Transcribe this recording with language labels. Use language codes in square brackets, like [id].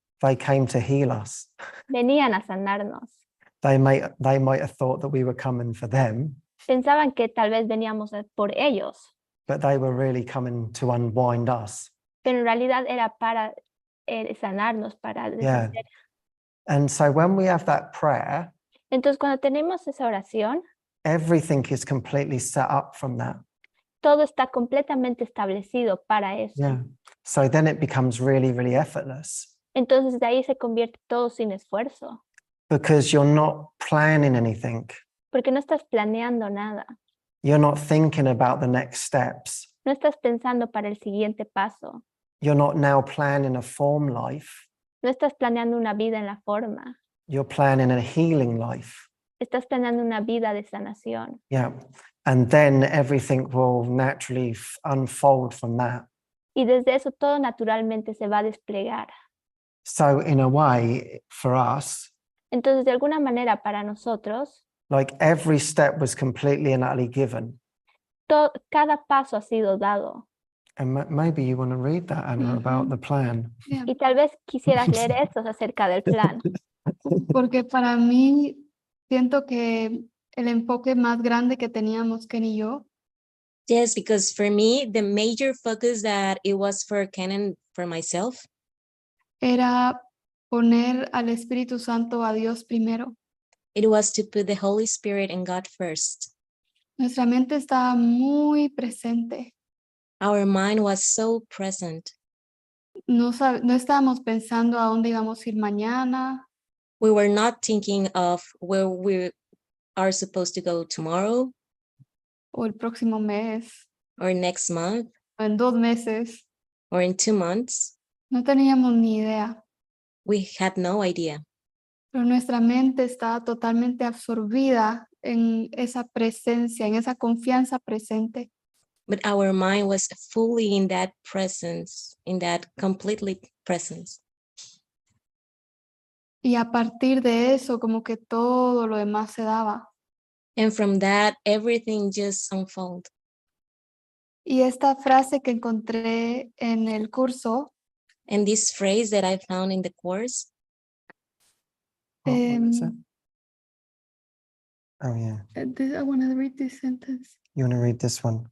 [en] they came to heal us. [es] venían a sanarnos. [en] They might have thought that we were coming for them, [es] Pensaban que tal vez veníamos por ellos, [en] but they were really coming to unwind us. [es] pero en realidad era para sanarnos, para [en] Yeah. [es] deshacer. [en] And so when we have that prayer, [es] Entonces cuando tenemos esa oración, [en] everything is completely set up from that. [es] todo está completamente establecido para eso. [en] Yeah. So then it becomes really, really effortless [es] Entonces de ahí se convierte todo sin esfuerzo, [en] because you're not planning anything. [es] porque no estás planeando nada, [en] You're not thinking about the next steps. [es] no estás pensando para el siguiente paso, [en] You're not now planning a form life. [es] no estás planeando una vida en la forma, [en] You're planning a healing life. [es] estás planeando una vida de sanación. [en] Yeah. And then everything will naturally unfold from that. [es] Y desde eso todo naturalmente se va a desplegar. [en] So in a way, for us, [es] Entonces, de alguna manera para nosotros, [en] like every step was completely and utterly given. [es] cada paso ha sido dado. [en] And maybe you want to read that, Anna, about the plan. Yeah. [es] Y tal vez quisieras leer esto acerca del plan. Porque para mí siento que el enfoque más grande que teníamos Ken y yo [en] Yes, because for me, the major focus that it was for Ken and for myself, [es] era poner al Espíritu Santo, a Dios primero. [en] it was to put the Holy Spirit and God first. [es] Nuestra mente estaba muy presente. [en] Our mind was so present. [es] No estábamos pensando a dónde íbamos a ir mañana, [en] We were not thinking of where we are supposed to go tomorrow [es] o el próximo mes, [en] or next month [es] o en 2 meses. [en] or in 2 months. [es] No teníamos ni idea. [en] We had no idea. [es] Pero nuestra mente estaba totalmente absorbida en esa presencia, en esa confianza presente. [en] But our mind was fully in that presence, in that completely presence. [es] Y a partir de eso, como que todo lo demás se daba. [en] And from that, everything just unfolded. [es] Y esta frase que encontré en el curso, [en] And this phrase that I found in the course, What is it? um, Oh, yeah. I want to read this sentence. You want to read this one?